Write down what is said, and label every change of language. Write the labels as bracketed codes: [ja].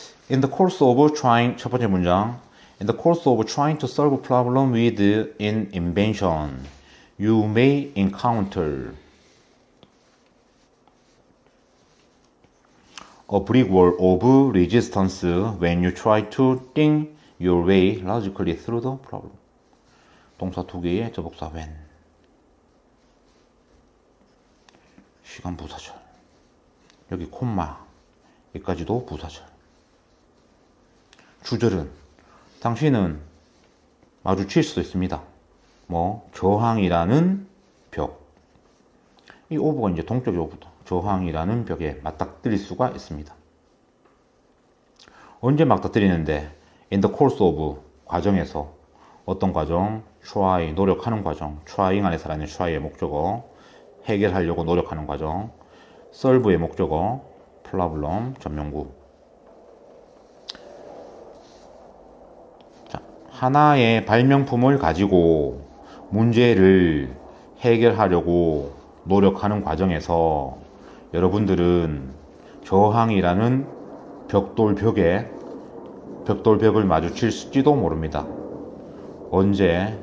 [en] In the course of trying, [ko] 첫 번째 문장. [en] In the course of trying to solve a problem with an invention, you may encounter a brick wall of resistance when you try to think your way logically through the problem. [ko] 동사 두 개의 접속사 when. 시간 부사절. 여기 콤마. 여기까지도 부사절. 주절은 당신은 마주칠 수도 있습니다. 저항이라는 벽. 이 오브가 이제 동격의 오브다. 저항이라는 벽에 맞닥뜨릴 수가 있습니다. 언제 맞닥뜨리는데? [en] In the course of 과정에서. [ko] 어떤 과정? try 노력하는 과정. trying 안에 살아있는 try의 목적어. 해결하려고 노력하는 과정. solve의 목적어. problem 점용구. 하나의 발명품을 가지고 문제를 해결하려고 노력하는 과정에서 여러분들은 저항이라는 벽돌벽을 마주칠지도 모릅니다. 언제?